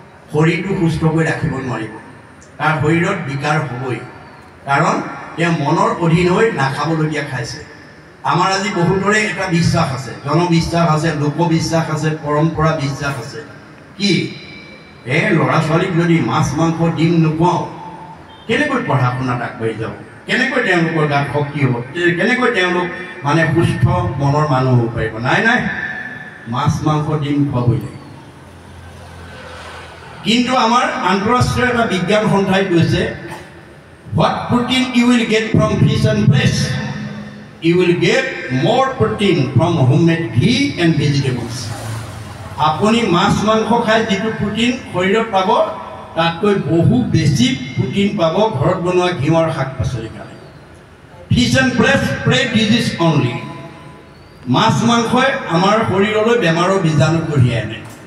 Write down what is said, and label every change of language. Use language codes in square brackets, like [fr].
[as] শৰীৰটো সুস্থ কৰি ৰাখিব নোৱাৰিব তাৰ শৰীৰত বিকাৰ হ'বই কাৰণ তেওঁ মনৰ অধীন হৈ নাখাবলগীয়া খাইছে আমাৰ আজি বহুতৰে এটা বিশ্বাস আছে জনবিশ্বাস আছে লোকবিশ্বাস আছে পৰম্পৰা বিশ্বাস আছে কি ল'ৰা ছোৱালীক যদি মাছ মাংস ডিম নোখোৱাওঁ কেনেকৈ পঢ়া শুনাত আগবাঢ়ি যাব কেনেকৈ তেওঁলোকৰ গাত শক্তি হ'ব, কেনেকৈ তেওঁলোক মানে সুস্থ মনৰ মানুহ হ'ব পাৰিব? নাই নাই, মাছ মাংস ডিম খোৱাবই লাগিব। কিন্তু আমাৰ আন্তঃৰাষ্ট্ৰীয় এটা বিজ্ঞান সন্থাই কৈছে, [en] what protein you will get from fish and flesh, you will get more protein from homemade ghee and vegetables. [as] আপুনি মাছ মাংস খাই যিটো প্ৰটিন শৰীৰত পাব, তাতকৈ বহু বেছি প্ৰটিন পাব ঘৰত বনোৱা ঘিউৰ শাক পাচলি খালে। [en] Fish and flesh spread disease only. [as] মাছ মাংসই আমাৰ শৰীৰলৈ বেমাৰৰ বীজাণু কঢ়িয়াই আনে।